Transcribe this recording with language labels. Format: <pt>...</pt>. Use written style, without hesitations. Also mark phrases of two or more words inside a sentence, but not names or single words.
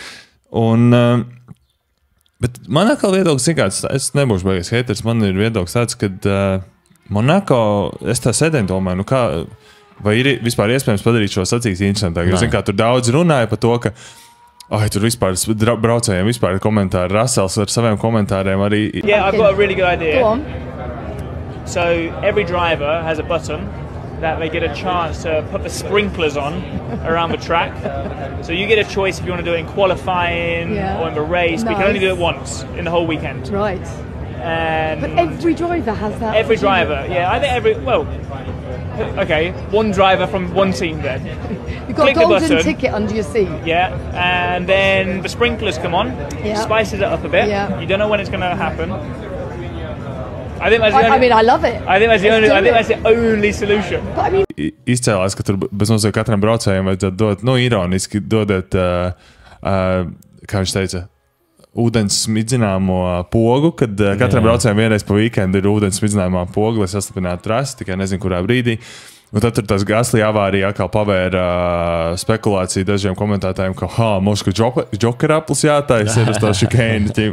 <lv>Bet man atkal viedoklis ir kāds, es nebūšu beigas haters, man ir viedoklis tāds, kad Monako, es tā sēdēju domāju, vai ir vispār iespējams padarīt šo sacīksti interesantāk? Jo, kā tur daudz runāja par to, ka tur vispār braucējiem vispār ir komentāri, Russells ar saviem komentāriem arī.</lv> <en>Yeah, I've got a really good idea. Go on. So every driver has a button that they get a chance to put the sprinklers on around the track. So you get a choice if you want to do it in qualifying or in the race, but you can only do it once in the whole weekend. Right. And but every driver has that. Every driver, yeah. I think okay, one driver from one team then. You've got a golden ticket under your seat. Yeah, and then the sprinklers come on, spices it up a bit. Yeah. You don't know when it's going to happen. I think that's the only, I mean, I love it. I think that's the only solution. But I mean,</en> <lv>izcēlās, ka tur bez mazliet katram braucējiem vajadzētu dot, ironiski dodot, kā viņš teica, ūdens smidzināmo pogu, kad katram braucējiem vienreiz pa weekendu ir ūdens smidzināmā poga, lai sastapinātu trasi, tikai nezinu, kurā brīdī. Un tad tur tas Gasly avārija atkal pavēra spekulāciju dažiem komentētājiem, ka, mums, ka Joker aplis jātaisa ir uz to šikēni.</lv>